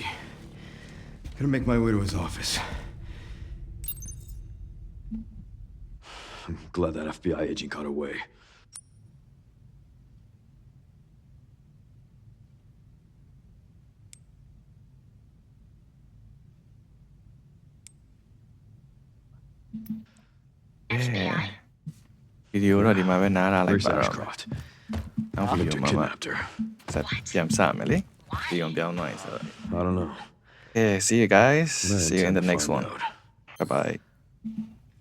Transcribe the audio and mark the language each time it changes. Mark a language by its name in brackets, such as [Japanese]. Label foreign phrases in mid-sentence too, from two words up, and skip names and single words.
[English] Gonna make my way to his office. I'm glad that FBI agent got away. FBI? [Burmese] ဗီဒီယိုတော့ဒီမှာပဲနားလာလိုက် [English] Where's [Burmese] ပါတော့ [English] Ashcroft? [Burmese] နောက်ဗီဒီယို [English] Victor [Burmese] မှာ [English] kidnapped her. [Burmese] ဆက်ပြန်စမယ်လေဒီအောင်ပြောင်းသွားရင်ဆိုတော့ [English] I don't know. Okay see you guys Let's see you in the next find one out. bye bye